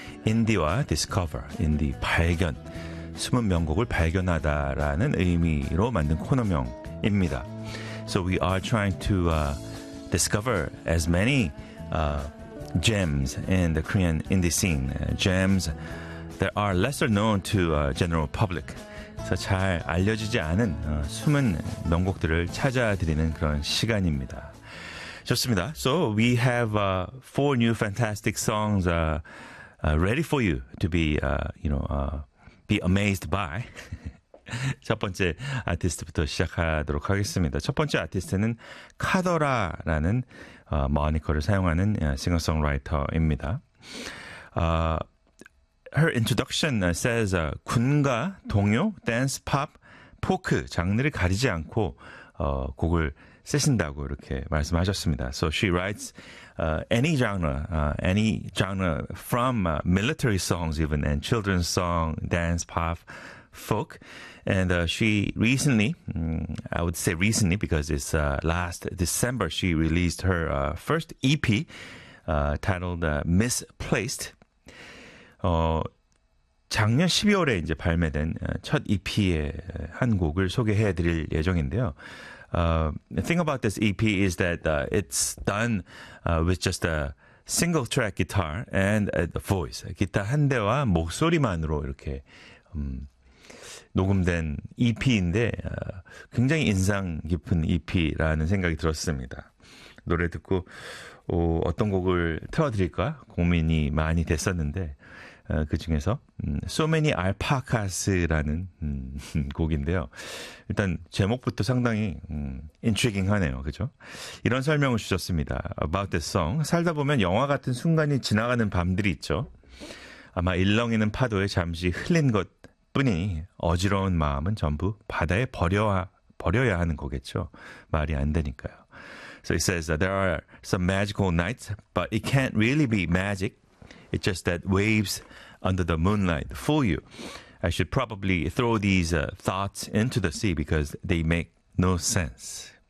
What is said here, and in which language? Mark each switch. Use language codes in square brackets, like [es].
[ko] Indie와 discover, indie 발견, 숨은 명곡을 발견하다라는 의미로 만든 코너명입니다. [en] So we are trying to discover as many gems in the Korean indie scene. Gems that are lesser known to general public. [ko] 잘 알려지지 않은 숨은 명곡들을 찾아드리는 그런 시간입니다. 좋습니다. [en] So we have four new fantastic songs ready for you to be, be amazed by. [ko] 첫 번째 아티스트부터 시작하도록 하겠습니다. 첫 번째 아티스트는 카더라라는 모니커를 사용하는 싱어송라이터입니다. [en] Her introduction says [ko] 군가, 동요, 댄스, 팝, 포크 장르를 가리지 않고 곡을 쓰신다고 이렇게 말씀하셨습니다. [en] So she writes any genre from military songs even and children's song, dance, pop, folk. And she recently, I would say recently because it's last December, she released her first EP titled Misplaced. [ko] 작년 12월에 이제 발매된 첫 EP의 한 곡을 소개해 드릴 예정인데요. [en] The thing about this EP is that it's done with just a single track guitar and a voice. [ko] 기타 한 대와 목소리만으로 이렇게 녹음된 EP인데 굉장히 인상 깊은 EP라는 생각이 들었습니다. 노래 듣고 어떤 곡을 틀어드릴까 고민이 많이 됐었는데 그 중에서 So Many Alpacas라는 곡인데요. 일단 제목부터 상당히 intriguing하네요. 그죠? 이런 설명을 주셨습니다. [en] About this song. [ko] 살다 보면 영화 같은 순간이 지나가는 밤들이 있죠. 아마 일렁이는 파도에 잠시 흘린 것뿐이 어지러운 마음은 전부 바다에 버려야 하는 거겠죠. 말이 안 되니까요. [en] So it says that there are some magical nights, but it can't really be magic. It's just that waves under the moonlight fool you. I should probably throw these thoughts into the sea because they make no sense.